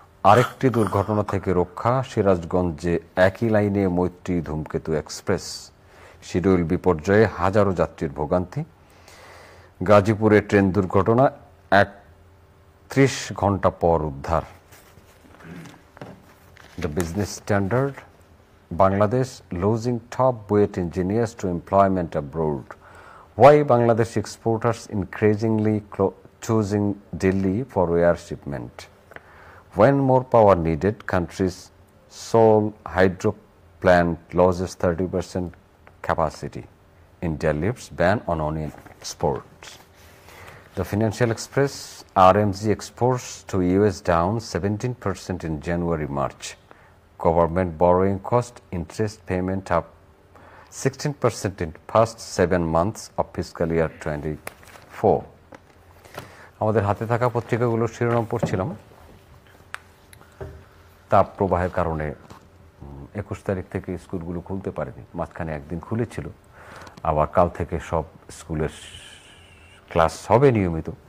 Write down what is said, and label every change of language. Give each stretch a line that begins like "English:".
Bangla: আরেকটি দুর্ঘটনা থেকে রক্ষা, সিরাজগঞ্জে একই লাইনে মৈত্রী ধূমকেতু এক্সপ্রেস শিডিউল বিপর্যয়ে হাজারো যাত্রীর ভোগান্তি। গাজীপুরে ট্রেন দুর্ঘটনা, ৩১ ঘণ্টা পর উদ্ধার।
English: The Business Standard, Bangladesh losing top weight engineers to employment abroad. Why Bangladesh exporters increasingly choosing Delhi for air shipment? When more power needed, country's sole hydro plant loses 30% capacity. India lifts ban on onion exports. The Financial Express, RMZ exports to US down 17% in January-March. Government borrowing cost, interest payment up 16% in past 7 months of fiscal year 24.
Bangla: আমাদের হাতে থাকা পত্রিকাগুলোর শিরোনাম পড়ছিলাম। তাপ প্রবাহের কারণে 21 তারিখ থেকে স্কুলগুলো খুলতে পারেনি, মাঝখানে একদিন খুলেছিল, আবার কাল থেকে সব স্কুলের ক্লাস হবে নিয়মিত।